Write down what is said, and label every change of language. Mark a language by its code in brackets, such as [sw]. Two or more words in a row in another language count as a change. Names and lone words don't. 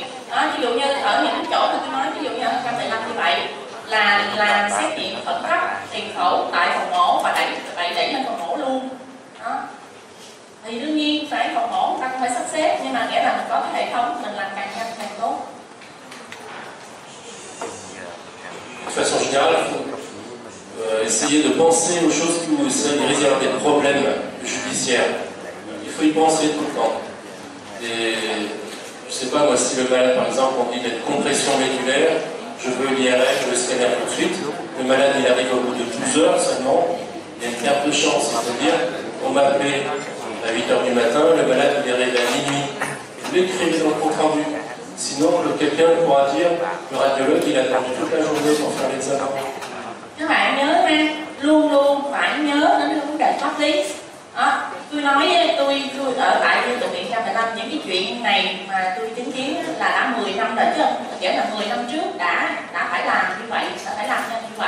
[vi] Đó, ví dụ như ở những chỗ mà tôi nói, ví dụ như ở 115 như vậy là xét nghiệm khẩn cấp tiền phẫu tại phòng mổ và đẩy lên phòng mổ luôn. Đó. Thì đương nhiên phải phòng mổ người ta cũng phải sắp xếp, nhưng mà nghĩa là mình có cái hệ thống mình làm càng nhanh càng tốt. [fr] De façon générale, il faut essayer de penser aux choses qui vous réservent des problèmes judiciaires. Il faut y penser tout le temps. Et je sais pas moi, si le malade par exemple on dit d'être compression médulaire, je veux l'IRM, je veux le scanner tout de suite, le malade il arrive au bout de 12 heures seulement, il y a une perte de chance, c'est-à-dire on m'a appelé à 8 h du matin, le malade il est arrivé à minuit, vous l'écrivez dans le compte rendu. Sinon, quelqu'un pourra dire, le radiologue, il a attendu toute la journée pour faire l'examen. [vi] Các bạn nhớ ha, luôn luôn phải nhớ đến cái vấn đề pháp lý. Đó, tôi nói tôi ở tại bệnh viện 115 những cái chuyện này mà tôi chứng kiến là đã 10 năm rồi chứ, nghĩa là 10 năm trước đã phải làm như vậy, đã phải làm như vậy.